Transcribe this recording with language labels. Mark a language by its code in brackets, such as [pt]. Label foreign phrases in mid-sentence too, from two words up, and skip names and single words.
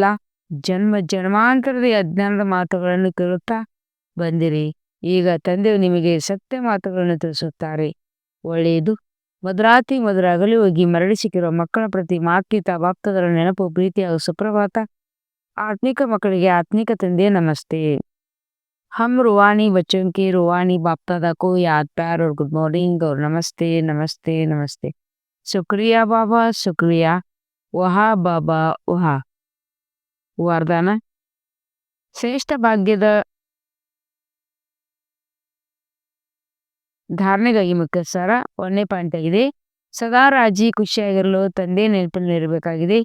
[kn] ಜನ್ಮಾಂತರದ ಅಜ್ಞಾನದ ಮಾತುಗಳನ್ನು ಕೇಳುತ್ತಾ ಬಂದಿರಿ. ಈಗ ತಂದೆಯು ನಿಮಗೆ ಸತ್ಯ ಮಾತುಗಳನ್ನು ತಿಳಿಸುತ್ತಾರೆ. ಒಳ್ಳೆಯದು. ಮಧುರಾತಿ ಮಧುರ ಅಗಲಿ ಹೋಗಿ ಮರಳಿ ಸಿಕ್ಕಿರುವ ಮಕ್ಕಳ ಪ್ರತಿ ಮಾತ್ಪಿತ ಭಕ್ತದರ ನೆನಪು, ಪ್ರೀತಿ ಹಾಗೂ ಸುಪ್ರಭಾತ. ಆತ್ಮಿಕ ಮಕ್ಕಳಿಗೆ ಆತ್ಮಿಕ ತಂದೆಯ ನಮಸ್ತೆ. [hi] हम रूहानी बच्चों के रूहानी बाप दादा को याद, प्यार और [en] good morning [hi] और नमस्ते नमस्ते नमस्ते. शुक्रिया बाबा, शुक्रिया. वाह बाबा वाह. ವರದಾನ. [kn] ಶ್ರೇಷ್ಠ ಭಾಗ್ಯದ ಧಾರಣೆಗಾಗಿ ಮುಖ್ಯ ಸಾರ 1ನೇ ಪಾಯಿಂಟ್ ಆಗಿದೆ. ಸದಾ ರಾಜಿ ಖುಷಿಯಾಗಿರಲು ತಂದೆ ನೆನಪಿನಲ್ಲಿರಬೇಕಾಗಿದೆ.